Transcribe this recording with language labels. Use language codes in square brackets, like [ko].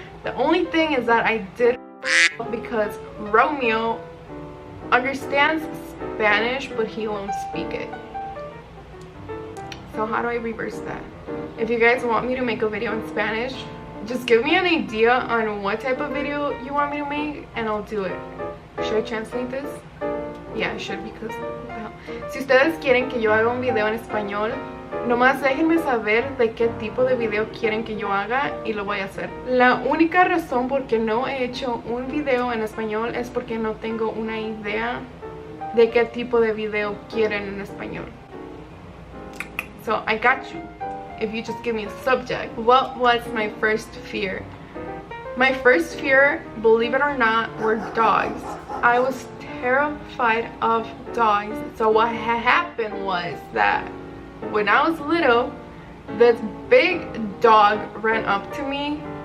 [en] The only thing is that I did because Romeo understands Spanish, but he won't speak it. So how do I reverse that? If you guys want me to make a video in Spanish, just give me an idea on what type of video you want me to make, and I'll do it. Should I translate this? Yeah, I should, because well, [es] si ustedes quieren que yo haga un video en español, nomás déjenme saber de qué tipo de video quieren que yo haga y lo voy a hacer. La única razón por que no he hecho un video en español es porque no tengo una idea de qué tipo de video quieren en español. [en] So I got you if you just give me a subject. What was my first fear? My first fear, believe it or not, were dogs. I was terrified of dogs. So what had happened was that when I was little, this big dog ran up to me.